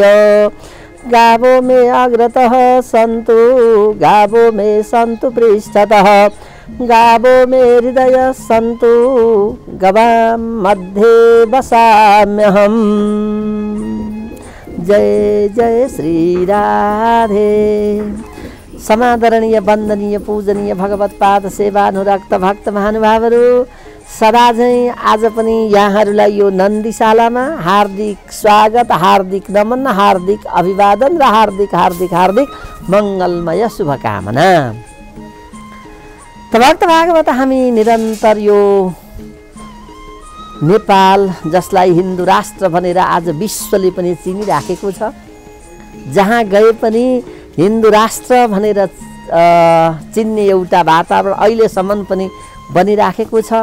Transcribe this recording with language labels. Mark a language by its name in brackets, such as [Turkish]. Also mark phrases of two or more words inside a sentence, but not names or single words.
[Sanskrit] गावो मे अग्रतः सन्तु, गावो मे सन्तु पृष्ठतः, गावो मे हृदय सन्तु, गवां मध्ये वसाम्यहम्। जय जय श्री राधे। [Nepali] समादरणीय वन्दनीय पूजनीय भगवत पाद सेवानुरक्त भक्त महानुभावहरू, सदा झैं आज पनि यहाँहरूलाई यो नन्दीशालामा हार्दिक स्वागत, हार्दिक नमन, हार्दिक अभिवादन र हार्दिक हार्दिक हार्दिक मङ्गलमय शुभकामना। त भक्त भागवत हामी निरन्तर यो नेपाल, जसलाई हिन्दू राष्ट्र भनेर आज विश्वले पनि चिनिराखेको छ, जहाँ गए पनि हिन्दू राष्ट्र भनेर चिन्ने एउटा वातावरण अहिलेसम्म पनि बनिराखेको छ।